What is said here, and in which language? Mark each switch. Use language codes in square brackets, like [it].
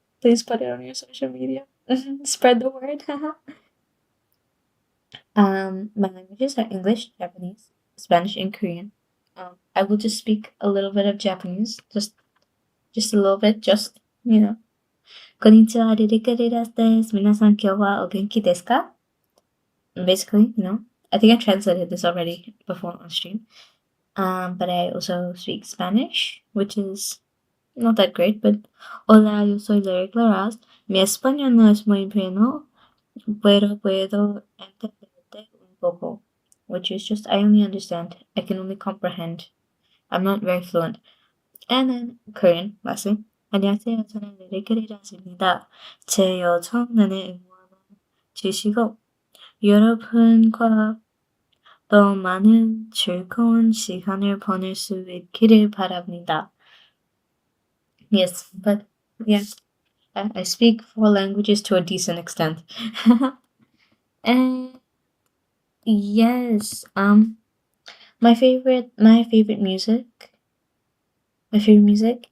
[en] Please put it on your social media. Spread the word. My languages are English, Japanese, Spanish, and Korean. I will just speak a little bit of Japanese, just a little bit, just [ja] こんにちは、リリカリラスです。皆さん、今日はお元気ですか? [en] Basically, I think I translated this already before on stream. But I also speak Spanish, which is not that great, but [es] hola, yo soy Lyric Laraz. Mi español no es muy bueno, pero puedo entenderte un poco, [en] which is just I only understand. I can only comprehend. I'm not very fluent. And then Korean, lastly. [ko] 안녕하세요. 저는 리리크리라스입니다. 제 요청란에 응원해 주시고 여러분과 더 많은 즐거운 시간을 보낼 수 있기를 바랍니다. [en] Yes, but yeah, I speak four languages to a decent extent. And yes, my favorite music. My favorite music.